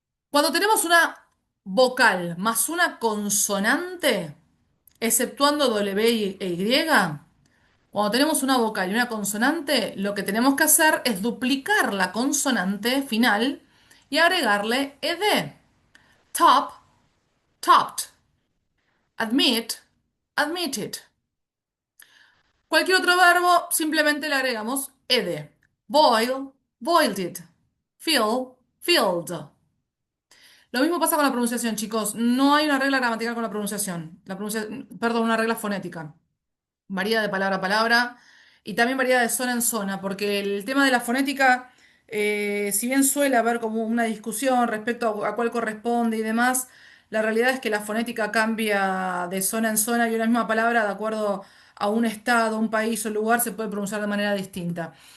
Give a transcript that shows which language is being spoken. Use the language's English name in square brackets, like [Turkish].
[Spanish] Cuando tenemos una vocal más una consonante, exceptuando e Y, cuando tenemos una vocal y una consonante, lo que tenemos que hacer es duplicar la consonante final y agregarle ed. [English] Top, topped. Admit, admitted. [Spanish] Cualquier otro verbo simplemente le agregamos ed. [English] Boil, boiled it. Fill, filled. [Spanish] Lo mismo pasa con la pronunciación, chicos. No hay una regla gramatical con la pronunciación. Perdón, una regla fonética. Varía de palabra a palabra y también varía de zona en zona, porque el tema de la fonética, si bien suele haber como una discusión respecto a cuál corresponde y demás, la realidad es que la fonética cambia de zona en zona y una misma palabra, de acuerdo a un estado, un país o lugar, se puede pronunciar de manera distinta.